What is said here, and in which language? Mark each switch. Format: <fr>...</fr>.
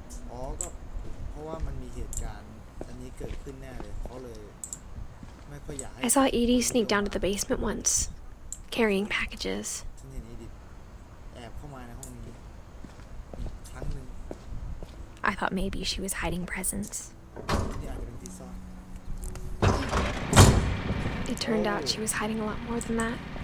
<th>อ๋อก็เพราะว่ามันมีเหตุการณ์อันนี้เกิดขึ้นแน่เลยเขาเลยไม่ค่อยอยากให้</th> <en>I saw Edith sneak down to the basement once, carrying packages.</en> <th>ฉันเห็นEdithแอบเข้ามาในห้องนี้ครั้งหนึ่ง</th> <en>I thought maybe she was hiding presents.</en> <th>นี่อาจจะเป็นที่ซ่อน</th> <en>It turned out she was hiding a lot more than that.</en>